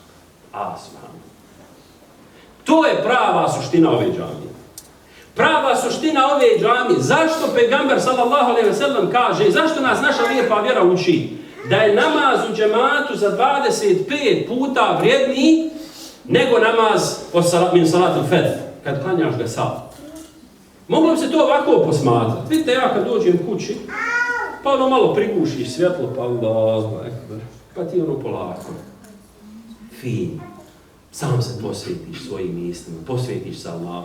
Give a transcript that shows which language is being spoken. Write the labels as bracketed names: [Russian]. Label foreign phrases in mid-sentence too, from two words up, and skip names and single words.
[Bosnian] To je prava suština ove džamije. Prava suština ove džamije. Zašto pejgamber [Arabic] صلى الله عليه وسلم [Bosnian] kaže, zašto nas naša lijepa vjera uči da je namaz u džematu za 25 puta vrijedniji nego namaz [Arabic] من صلاة الفجر, [Bosnian] kad klanjaš ga sam. Moglo bi se to ovako posmatrati. Vidite, ja kad dođem kući, pa ono malo prigušiš svjetlo, pa [Arabic] الله أكبر, [Bosnian] pa ti ono polako. Fin. Sam se posvetiš svojim mislima, posvetiš se Allahu.